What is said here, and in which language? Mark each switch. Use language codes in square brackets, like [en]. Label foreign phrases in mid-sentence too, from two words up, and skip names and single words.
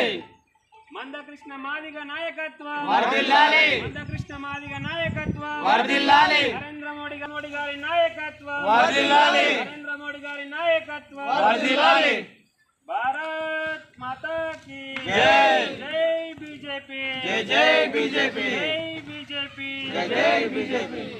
[te] మందకృష్ణ మాదిగ నాయకత్వం వర్ధిల్లాలి, మందకృష్ణ మాదిగ నాయకత్వం వర్ధిల్లాలి, నరేంద్ర మోడీ గారి నాయకత్వం వర్ధిల్లాలి, నరేంద్ర మోడీ గారి నాయకత్వం వర్ధిల్లాలి. [hi] भारत माता की जय, जय बीजेपी, जय जय बीजेपी, जय बीजेपी, जय जय बीजेपी.